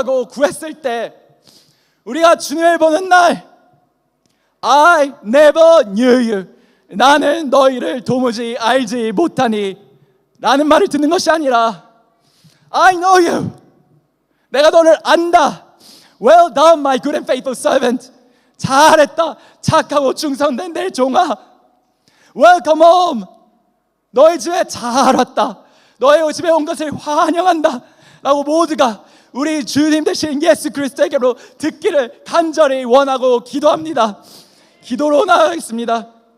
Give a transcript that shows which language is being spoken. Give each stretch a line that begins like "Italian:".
Korean: 구했을 때, 우리가 주님을 보는 날,
English: I never knew you,
Korean: 나는 너희를 도무지 알지 못하니 라는 말을 듣는 것이 아니라,
English: I know you,
Korean: 내가 너를 안다.
English: Well done, my good and faithful servant,
Korean: 잘했다, 착하고 충성된 내 종아.
English: Welcome home,
Korean: 너희 집에 잘 왔다, 너희 집에 온 것을 환영한다 라고 모두가 우리 주님 되신 예수 그리스도에게로 듣기를 간절히 원하고 기도합니다. 기도로 나아가겠습니다.